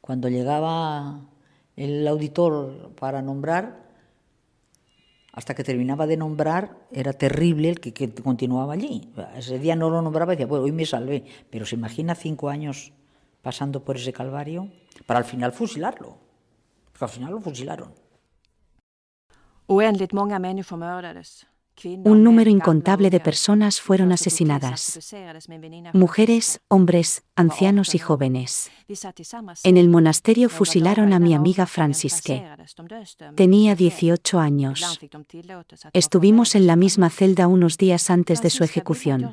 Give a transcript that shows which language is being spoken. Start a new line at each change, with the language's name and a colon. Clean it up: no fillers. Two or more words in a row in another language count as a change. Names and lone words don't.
Spanish: Cuando llegaba el auditor para nombrar, hasta que terminaba de nombrar, era terrible el que continuaba allí. Ese día no lo nombraba y decía, bueno, hoy me salvé. Pero se imagina 5 años pasando por ese calvario para al final fusilarlo. Porque al final lo fusilaron.
Swedish: Oändligt många människor mördades.
Spanish: Un número incontable de personas fueron asesinadas. Mujeres, hombres, ancianos y jóvenes. En el monasterio fusilaron a mi amiga Francisque. Tenía 18 años. Estuvimos en la misma celda unos días antes de su ejecución.